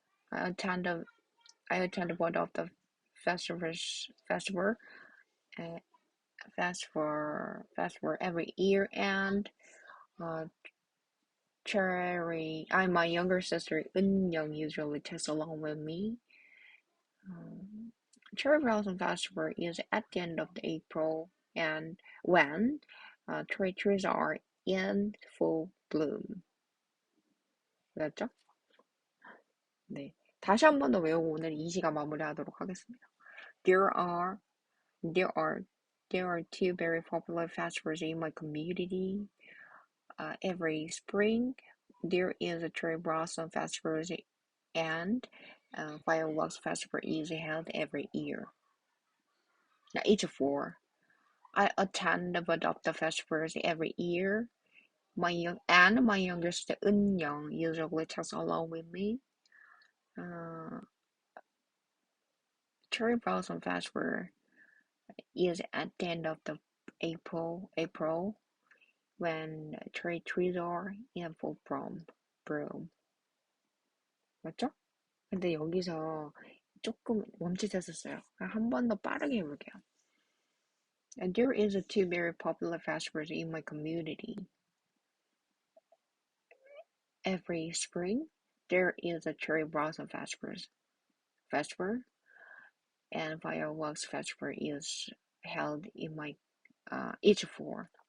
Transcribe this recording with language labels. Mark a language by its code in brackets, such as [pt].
[en] I attend one of the festival every year, and my younger sister Young usually takes along with me. Cherry blossom festival is at the end of the April, and when cherry trees are in full bloom. [ko] 맞죠? 네. 다시 한 번 더 외우고 오늘 이 시간 마무리하도록 하겠습니다. [en] There are two very popular festivals in my community. Every spring, there is a cherry blossom festival, and fireworks festival is held every year. Each four. I attend both of the festivals every year. My younger sister Young usually tags along with me. Cherry blossom festival is at the end of the April when cherry trees are in full bloom. [ko] 맞죠? 근데 여기서 조금 멈칫했었어요. 한 번 더 빠르게 해볼게요. And there is a two very popular festivals in my community. Every spring, there is a cherry blossom festival, and fireworks festival is held in my each four.